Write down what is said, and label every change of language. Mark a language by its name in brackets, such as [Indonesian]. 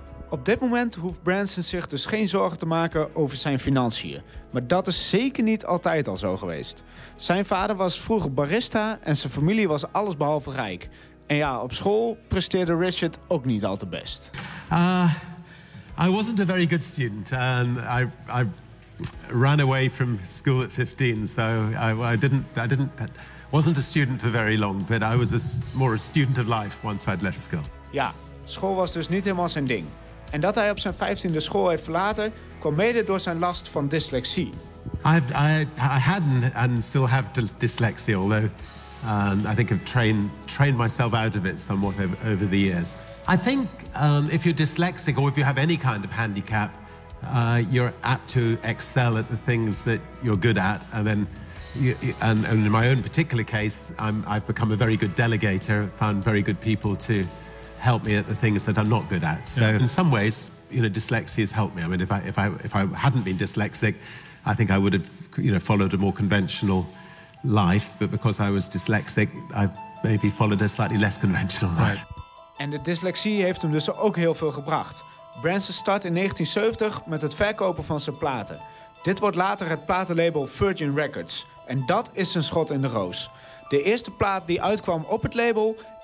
[Dutch] Op dit moment hoeft Branson zich dus geen zorgen te maken over zijn financiën. Maar dat is zeker niet altijd al zo geweest. Zijn vader was vroeger barista en zijn familie was allesbehalve rijk. En ja, op school presteerde Richard ook niet al te best. [English] I wasn't a very good student. I ran away from school at 15, so I wasn't a student for very long, but I was more a student of life once I'd left school. [Dutch] Ja, school was dus niet helemaal zijn ding. En dat hij op zijn 15e school heeft verlaten, kwam mede door zijn last van dyslexie. [English] I had and still have dyslexia, although I think I've trained myself out of it somewhat over the years. I think if you're dyslexic or if you have any kind of handicap, you're apt to excel at the things that you're good at, and in my own particular case, I've become a very good delegator. Found very good people to help me at the things that I'm not good at. So yeah. In some ways, you know, dyslexia has helped me. I mean, if I hadn't been dyslexic, I think I would have, you know, followed a more conventional life. But because I was dyslexic, I maybe followed a slightly less conventional life. Right. And the dyslexia [Dutch] heeft hem dus ook heel veel gebracht. Branson start in 1970 met het verkopen van zijn platen. Dit wordt later het platenlabel Virgin Records. En dat is zijn schot in de roos. De eerste plaat die uitkwam op het label...